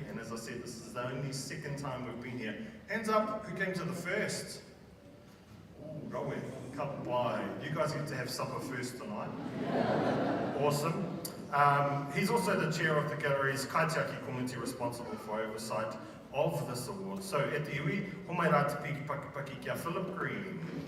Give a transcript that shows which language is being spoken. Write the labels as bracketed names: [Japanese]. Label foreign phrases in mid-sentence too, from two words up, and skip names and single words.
[English] And as I said, this is the only second time we've been here. Hands up, who came to the first? Ooh, Rowan, come by. You guys get to have supper first tonight. Awesome. He's also the chair of the gallery's Kaitiaki committee responsible for oversight of this award. So at the iwi, [Māori] homai rā te piki paki kia Philip Green.